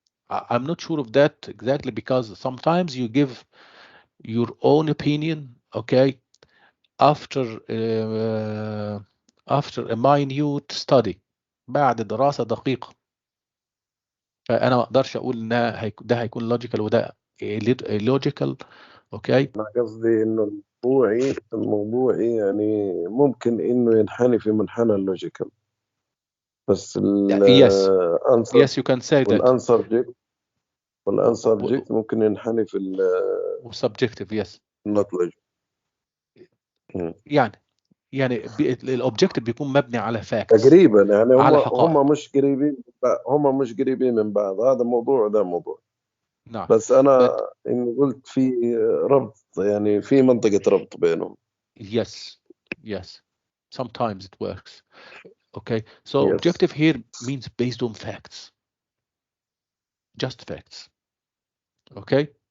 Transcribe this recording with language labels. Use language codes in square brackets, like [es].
[en] I'm not sure of that exactly, because sometimes you give your own opinion, okay, after a minute study، [ar] بعد دراسة دقيقة. فأنا ما أقدرش أقول إنها ده هيكون logical وده illogical، اوكي. أنا قصدي إنه الموضوعي يعني ممكن إنه ينحني في منحنى اللوجيكال، بس [en] yes you can say that. [ar] والانسبجكت ممكن ينحني في [en] subjective yes not logical. [ar] يعني الاوبجكتيف بيكون مبني على facts تقريبا، يعني على حقائق. هم مش قريبين من بعض، هذا موضوع وده موضوع. نعم. بس أنا إني قلت في ربط، يعني في منطقة ربط بينهم. [en] Yes. Sometimes it works. Okay. So objective here means based on facts. Just facts. Okay.